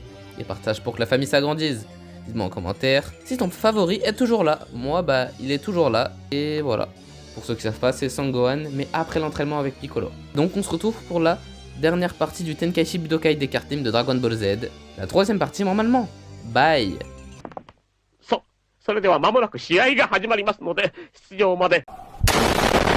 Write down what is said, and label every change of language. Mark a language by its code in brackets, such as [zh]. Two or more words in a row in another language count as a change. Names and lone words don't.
[fr] Et partage pour que la famille s'agrandisse. Dites-moi en commentaire si ton favori est toujours là. Moi, il est toujours là, et voilà. Pour ceux qui savent pas, c'est Sangohan, mais après l'entraînement avec Piccolo. Donc on se retrouve pour la dernière partie du Tenkaichi Budokai des cartes Nîmes de Dragon Ball Z. La troisième partie normalement. Bye. [ja] それでは間もなく試合が始まりますので、出場まで。